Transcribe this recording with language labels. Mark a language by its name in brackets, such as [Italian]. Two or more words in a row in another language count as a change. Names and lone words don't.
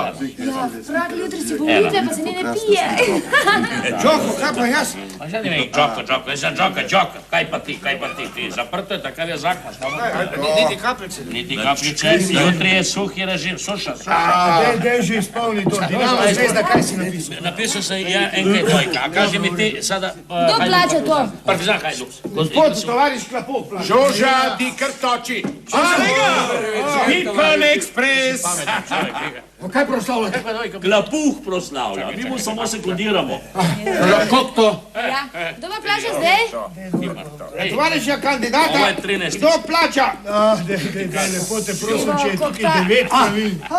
[Slovenian] Ja, prav jutri si volitve, pa se ne pije. Čoko, kaj pa jaz? Džoko, jaz sem Džoka. Kaj Kaj pa ti, ti? Zaprto je, takar je zakon. Niti kapljice. Niti kapljice, jutri je suhi režim, suša. Dej že izpolni to, Dinamo zvezda, kaj si napisal? [Serbian] Napisao sam ja NK dvojka, a kaži mi ti sada... [Slovenian] Kdo plaća to? Partizan Hajduk. Gospod, tovariš Klapuk plaća. Žoža, ti krtoči. People Express. Kaj proslavljate? Klapuh proslavlja, mi mu samo sekundiramo. Kako to? Ja. Kdo pa plaća zdaj? Tovariša kandidata, [Serbian] Ovo je 13. [Slovenian] kdo plaća? Dej, lepo te prosim, če je tukaj 9 pravil.